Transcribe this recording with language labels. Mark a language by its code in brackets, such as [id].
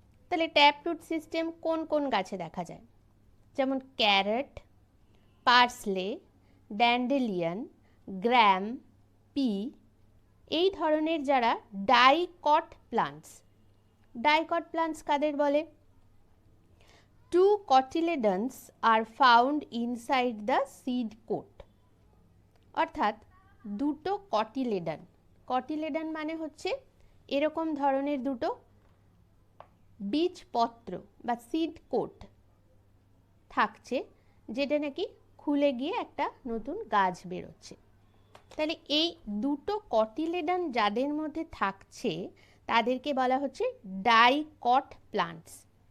[bn] তাহলে tap root system কোন কোন গাছে দেখা যায়? যেমন ক্যারট, পার্সলে, ড্যান্ডেলিয়ান, গ্রাম, পি, এই ধরনের যারা ডাইকট প্লান্টস। ডাইকট প্লান্টস কাদের বলে? [en] 2 cotyledons are found inside the seed coat। [bn] অর্থাৎ দুটো কটিলেডন। কটিলেডন মানে হচ্ছে এরকম ধরনের দুটো বীজপত্র বা সিড কোট থাকছে, যেটা নাকি খুলে গিয়ে একটা নতুন গাছ বেরোচ্ছে। তাহলে এই দুটো কটিলেডন যাদের মধ্যে থাকছে তাদেরকে বলা হচ্ছে ডাইকট প্লান্টস।